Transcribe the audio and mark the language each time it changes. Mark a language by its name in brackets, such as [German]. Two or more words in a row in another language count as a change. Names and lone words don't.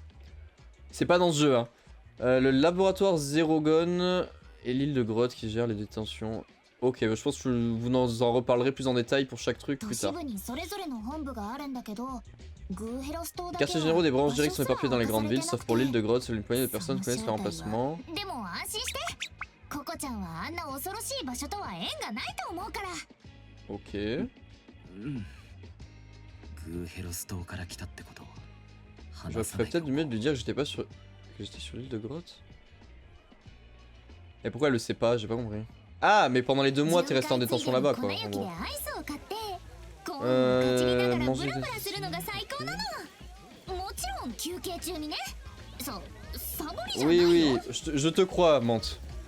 [French] C'est pas dans ce jeu, hein. Le laboratoire Zérogon et l'île de Grotte qui gère les détentions. Ok, bah, je pense que vous en reparlerez plus en détail pour chaque truc plus tard. Quartiers généraux des branches directes sont éparpillés dans les grandes villes, sauf pour l'île de Grotte, seule une poignée de personnes connaissent leur emplacement. [Japanese] ココちゃんはあんな恐ろしい場所とは縁がないと思うから。 Ok. うんグーヘロス島から来たってこと [French] Je [Japanese] 話さ [French] ferais [Japanese] ない [French] peut-être du mieux de lui dire que j'étais pas sur... Que j'étais sur l'île de Grotte. Et pourquoi elle le sait pas? J'ai pas compris. Ah, mais pendant les 2 mois, t'es resté en détention là-bas, quoi, en gros. Manger des... Oui, oui, je te crois, Mante.